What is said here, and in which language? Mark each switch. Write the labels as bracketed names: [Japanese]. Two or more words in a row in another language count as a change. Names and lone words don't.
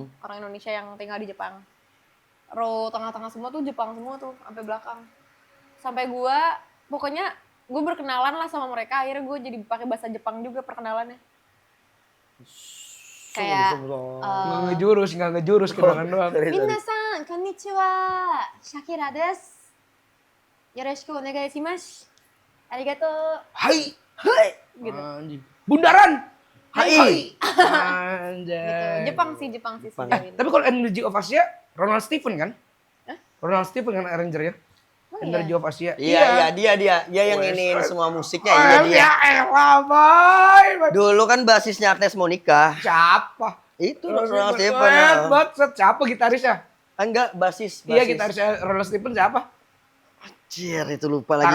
[Indonesian] Orang Indonesia yang tinggal di Jepang. Row tengah-tengah semua tuh Jepang semua tuh sampai belakang. Sampai gua pokoknya gue berkenalan lah sama mereka, akhirnya gue jadi pakai bahasa Jepang juga perkenalannya. Kayak Nggak ngejurus kenalan doang. [Japanese] 皆さん、こんにちは、シャキーラです. よろしくお願いします. Arigato. [Indonesian] Hai. Gitu. Anjing. Bundaran. Hai. Anjay. Gitu. Jepang sih sejauh ini. Tapi kalau Energy of Asia, Ronald Stephen kan? Ronald Stephen kan arrangernya? Oh, Energy of Asia. Iya, dia yang iniin semua musiknya, iya dia. Ya elah, boy. Dulu kan basisnya Agnes Monica. Siapa? Itu Ronald Stephen. Banget, siapa gitarisnya? Enggak, basis. Iya, gitarisnya Ronald Stephen siapa? Anjir, itu lupa lagi